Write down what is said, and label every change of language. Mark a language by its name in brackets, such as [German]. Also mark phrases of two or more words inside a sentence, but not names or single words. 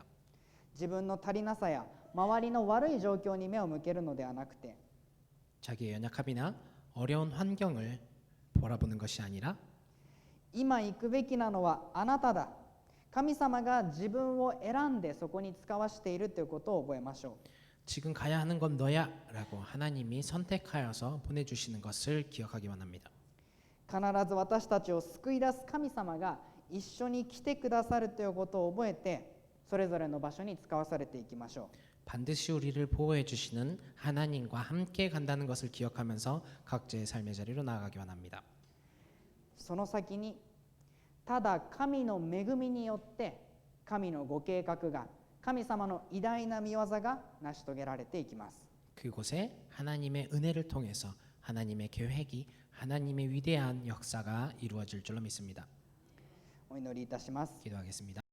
[Japanese] 自分の足りなさや周りの悪い状況に目を向けるのではなくて [Korean] 자기의 연약함이나 어려운 환경을 바라보는 것이 아니라 [Japanese] 今行くべきなのはあなただ、神様が自分を選んでそこに使わしているということを覚えましょう。 [Korean] 지금 가야 하는 건 너야 라고 하나님이 선택하여서 보내주시는 것을 기억하기 원합니다. [Japanese] 必ず私たちを救い出す神様が一緒に来てくださるということを覚えてそれぞれの場所に使わされていきましょう。 [Korean] 반드시 우리를 보호해 주시는 하나님과 함께 간다는 것을 기억하면서 각자의 삶의 자리로 나아가기 원합니다. [Japanese] その先にただ神の恵みによって神のご計画が神様の偉大な御業が成し遂げられていきます。 [Korean] 그곳에 하나님의 은혜를 통해서 하나님의 계획이 하나님의 위대한 역사가 이루어질 줄로 믿습니다. [Japanese] お祈りいたします。 [Korean] 기도하겠습니다.